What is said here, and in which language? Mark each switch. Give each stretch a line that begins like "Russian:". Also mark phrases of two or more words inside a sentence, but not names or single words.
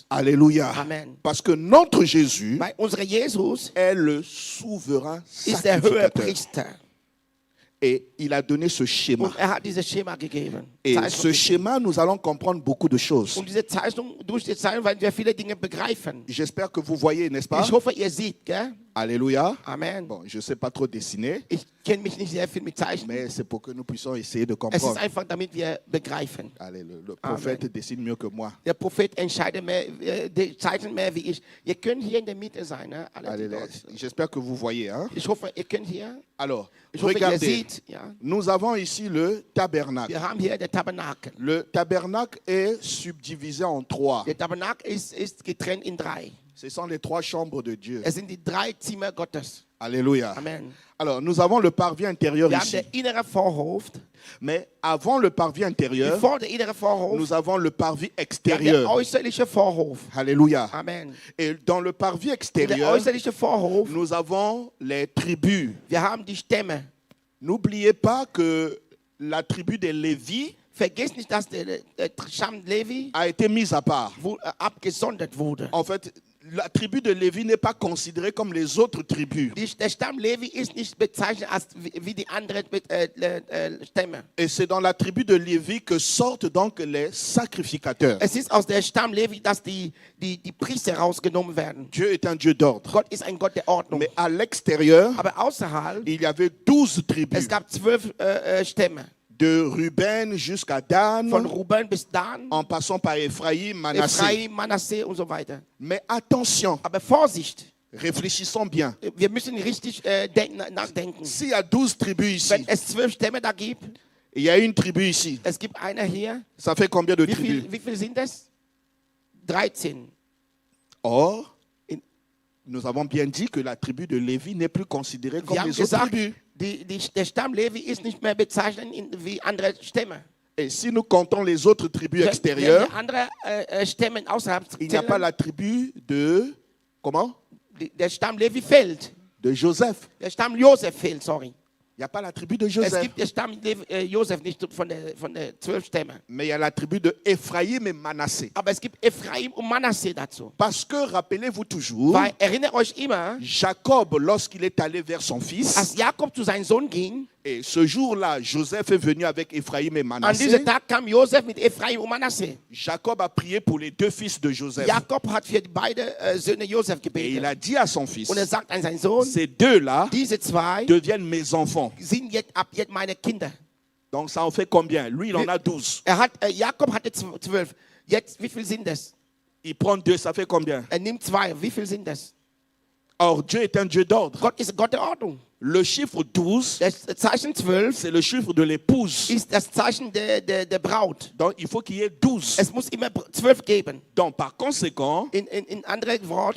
French: Alléluia. Amen. Parce que notre Jésus
German: Weil unser Jesus
French: est le souverain
German: ist der
French: sacrificateur.
German: Hohepriester.
French: Et il a donné ce schéma.
German: Und hat dieses Schema gegeben.
French: Et
German: Zeichnung
French: ce
German: gegeben.
French: schéma, nous allons comprendre beaucoup de choses.
German: Und diese Zeichnung, durch die Zeichnung werden wir viele Dinge begreifen.
French: J'espère que vous voyez, n'est-ce pas?
German: Ich hoffe, ihr seht, gell?
French: Alléluia. Amen. Bon, je ne sais pas trop dessiner,
German: Ich kenne mich nicht sehr viel mit Zeichnen.
French: mais c'est pour que nous puissions essayer de
German: Es ist
French: comprendre.
German: einfach, damit wir begreifen.
French: Allez, le prophète dessine mieux que moi.
German: Der Prophet entscheidet mehr, zeichnet mehr wie ich. Ihr könnt hier in der Mitte sein, ne? Alle, die
French: Allez,
German: dort.
French: j'espère que vous voyez. Hein?
German: Ich hoffe, ihr könnt hier.
French: Alors,
German: Ich hoffe, ihr
French: regardez,
German: seht. Ja.
French: nous avons ici le tabernacle.
German: Wir haben hier den Tabernakel.
French: Le tabernacle est subdivisé en trois.
German: Der Tabernakel ist getrennt in drei.
French: Ce sont les trois chambres de Dieu.
German: Es sind die drei Zimmer Gottes.
French: Alléluia. Amen. Alors, nous avons le parvis intérieur
German: Wir haben
French: ici.
German: den inneren Vorhof.
French: Mais avant le parvis intérieur,
German: Vor der inneren Vorhof.
French: nous avons le parvis
German: Wir haben den
French: extérieur.
German: äußerlichen Vorhof.
French: Alléluia. Amen. Et dans le parvis
German: In der
French: extérieur,
German: äußerlichen Vorhof,
French: nous avons les tribus.
German: wir haben die Stämme.
French: N'oubliez pas que la tribu des Lévi
German: Vergiss nicht, dass der Stamm Levi
French: a été mise à part.
German: Abgesondert wurde.
French: En fait, la tribu de Lévi n'est pas considérée comme les autres tribus.
German: Der Stamm Levi ist nicht bezeichnet als wie die anderen Stämme.
French: Et c'est dans la tribu de Lévi que sortent donc les sacrificateurs.
German: Es ist aus der Stamm Levi, dass die Priester rausgenommen werden.
French: Dieu est un Dieu d'ordre.
German: Gott ist ein Gott der Ordnung.
French: Mais à l'extérieur,
German: Aber außerhalb,
French: il y avait 12 tribus.
German: es gab 12 Stämme.
French: De Ruben jusqu'à Dan,
German: Von Ruben bis Dan,
French: en passant par Ephraïm, Manassé.
German: Ephraim, Manasseh und so weiter.
French: Mais attention,
German: Aber Vorsicht,
French: réfléchissons bien.
German: wir müssen richtig nachdenken.
French: S'il y a 12 tribus
German: Wenn
French: ici,
German: es 12 Stämme da gibt,
French: il y a une tribu ici,
German: es gibt einer hier.
French: ça fait combien de tribus?
German: Wie viel sind es? 13.
French: Or,
German: In-
French: nous avons bien dit que la tribu de Lévi n'est plus considérée comme
German: Wir haben
French: les autres
German: gesagt,
French: tribus.
German: der Stamm Levi ist nicht mehr bezeichnet wie andere Stämme.
French: Et si nous comptons les autres tribus
German: Wenn
French: extérieures,
German: wir andere Stämme außerhalb
French: il n'y a pas
German: zählen,
French: la tribu de, comment?
German: der Stamm Levi fehlt.
French: De Joseph.
German: Der Stamm Josef fehlt, sorry.
French: Il n'y a pas la tribu de
German: Es
French: Joseph.
German: gibt den Stamm Josef nicht von der 12 Stämme.
French: Mais il y a la tribu de Ephraïm et Manassé.
German: Aber es gibt Ephraim und Manasseh dazu.
French: Parce que, rappelez-vous toujours,
German: Weil, erinnert euch immer,
French: Jacob, lorsqu'il est allé vers son fils,
German: als Jakob zu seinem Sohn ging,
French: et ce jour-là, Joseph est venu avec Ephraïm et
German: an
French: Manassé,
German: diesem Tag kam Josef mit Ephraim und Manasseh.
French: Jacob a prié pour les deux fils de Joseph.
German: Jakob hat für die beiden Söhne Josef
French: Et il
German: gebetet.
French: a dit à son fils,
German: Und sagt an seinen Sohn,
French: ces deux-là
German: diese zwei
French: deviennent mes enfants.
German: sind jetzt ab jetzt meine Kinder.
French: Donc ça en fait combien? Lui, il en a 12.
German: Jakob hatte 12. Jetzt, wie viel sind das?
French: Il prend deux, ça fait combien?
German: Nimmt zwei. Wie viel sind das?
French: Or, Dieu est un Dieu d'ordre.
German: Gott ist Gott der Ordnung.
French: Le chiffre 12,
German: Das Zeichen 12
French: c'est le chiffre de l'épouse.
German: ist das Zeichen der Braut.
French: Donc, il faut qu'il y ait 12.
German: Es muss immer 12 geben.
French: Donc, par conséquent,
German: In anderen Worten,